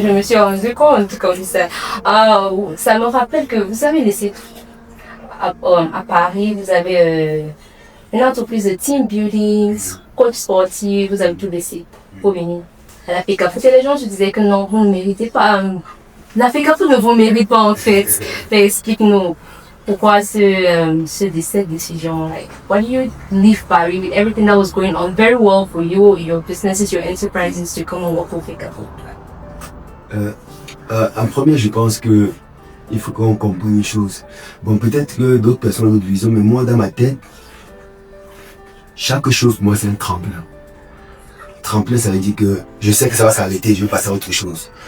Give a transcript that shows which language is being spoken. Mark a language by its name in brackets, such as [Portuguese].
[French] Je me suis rendu compte comme ça. Ça me rappelle que vous avez laissé à Paris, vous avez une entreprise de team building, coach sportif, vous avez tout laissé pour venir à la FECAFOOT. Et les gens se disaient que non, vous ne méritez pas. La FECAFOOT ne vous mérite pas en fait. Mais explique-nous. Pourquoi cette décision? [English] Like, why do you leave Paris with everything that was going on very well for you, your businesses, your enterprises, to come and work for FECAFOOT? [French] En premier, je pense que il faut qu'on comprenne une chose. Bon, peut-être que d'autres personnes ont d'autres visions, mais moi, dans ma tête, chaque chose, moi, c'est un tremplin. Tremplin, ça veut dire que je sais que ça va s'arrêter, je vais passer à autre chose.